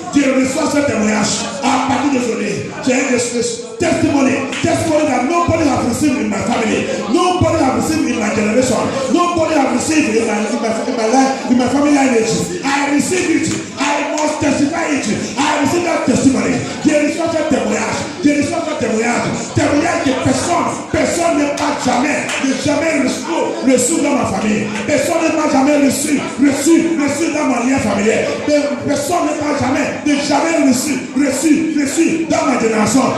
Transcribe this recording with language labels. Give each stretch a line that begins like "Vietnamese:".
French: Je reçois ce témoignage à partir d'aujourd'hui. J'ai un
English: testimony that nobody has received in my family, nobody has received in my generation, nobody has received in my life, in my family lineage. I receive it. I must testify it. I receive that testimony.
French: Je reçois ce témoignage. Témoignage que personne ne m'a jamais reçu dans ma famille. Personne ne m'a jamais reçu dans ma lien familial. Personne ne m'a jamais reçu dans ma génération.